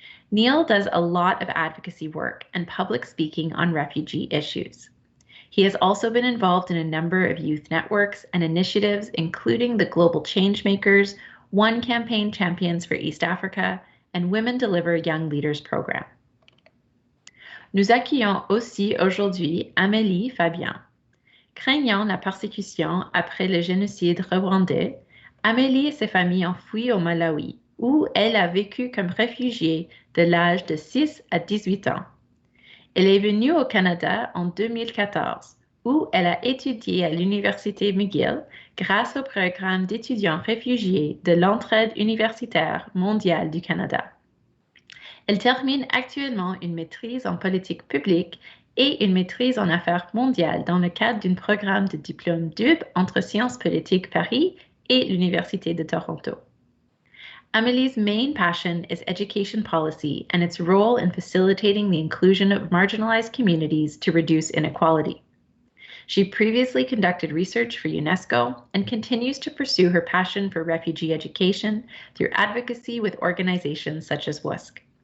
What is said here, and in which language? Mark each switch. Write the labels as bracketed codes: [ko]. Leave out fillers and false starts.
[en] Neil does a lot of advocacy work and public speaking on refugee issues. He has also been involved in a number of youth networks and initiatives, including the Global Changemakers, One Campaign Champions for East Africa, and Women Deliver Young Leaders program. [fr] Nous accueillons aussi aujourd'hui Amélie Fabien. Craignant la persécution après le génocide rwandais, Amélie et sa famille ont fui au Malawi, où elle a vécu comme réfugiée de l'âge de 6 à 18 ans. Elle est venue au Canada en 2014, où elle a étudié à l'Université McGill grâce au programme d'étudiants réfugiés de l'Entraide universitaire mondiale du Canada. Elle termine actuellement une maîtrise en politique publique et une maîtrise en affaires mondiales dans le cadre d'un programme de diplôme DUB entre Sciences politiques Paris et l'Université de Toronto. [en] Amelie's main passion is education policy and its role in facilitating the inclusion of marginalized communities to reduce inequality. She previously conducted research for UNESCO and continues to pursue her passion for refugee education through advocacy with organizations such as WUSC.